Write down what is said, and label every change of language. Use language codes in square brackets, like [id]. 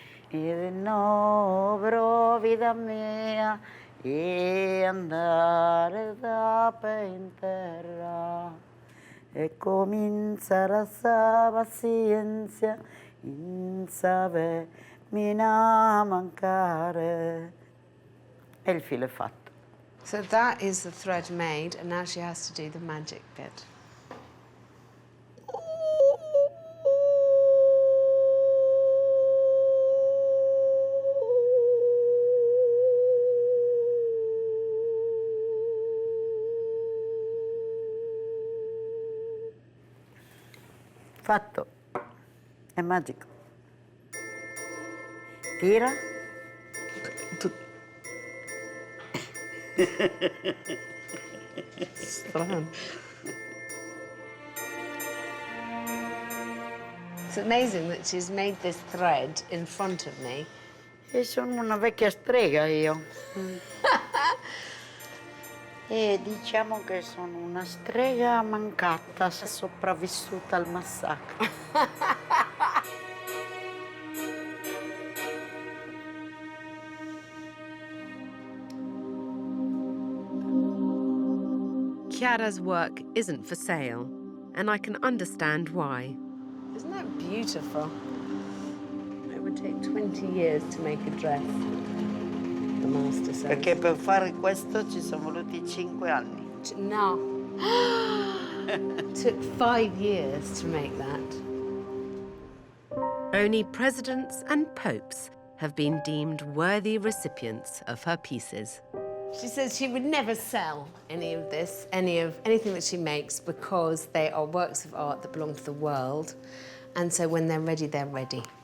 [it] Mi rinnoverò vita mia e andare da in terra e cominciare a pazienza in sapermi mancare. E il filo è fatto. [en] So that is the thread made, and now she has to do the magic bit. [it] Fatto. È magico. Tira. Strano. [en] It's amazing that she's made this thread in front of me. [it] E sono una vecchia strega io. E diciamo che sono una strega mancata, sopravvissuta al massacro. [en] Chiara's work isn't for sale, and I can understand why. Isn't that beautiful? It would take 20 years to make a dress, the master says. [it] Perché per fare questo ci sono voluti 5 anni. No. [en] It took 5 years to make that. Only presidents and popes have been deemed worthy recipients of her pieces. She says she would never sell any of this, anything that she makes, because they are works of art that belong to the world, and so when they're ready, they're ready.